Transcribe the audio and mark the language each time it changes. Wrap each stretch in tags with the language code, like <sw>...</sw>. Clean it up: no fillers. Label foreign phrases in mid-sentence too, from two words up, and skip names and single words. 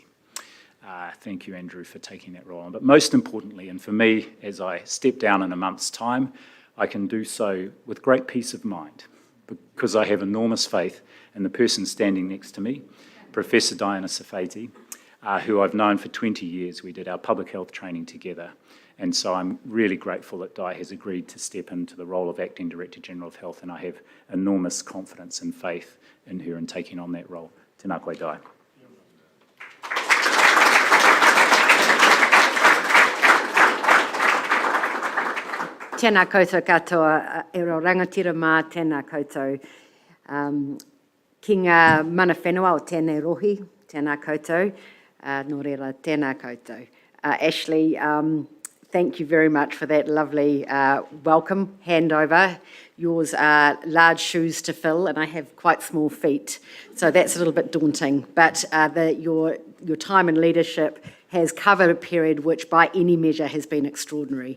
<en>Thank you, Andrew, for taking that role on. But most importantly, and for me, as I step down in a month's time, I can do so with great peace of mind because I have enormous faith in the person standing next to me, Professor Diana Sarfati, who I've known for 20 years. We did our public health training together. And so I'm really grateful that Di has agreed to step into the role of Acting Director General of Health, and I have enormous confidence and faith in her in taking on that role.</en> <mi>Tēnā koe, Di. Tēnā koutou katoa, e ro rangatira mā tēnā koutou. Ki ngā mana whenua o tēnei rohi, tēnā koutou, nō reira tēnā koutou.</mi> <en>Ashley, thank you very much for that lovely welcome handover. Yours are large shoes to fill, and I have quite small feet, so that's a little bit daunting. But your time in leadership has covered a period which by any measure has been extraordinary.</en>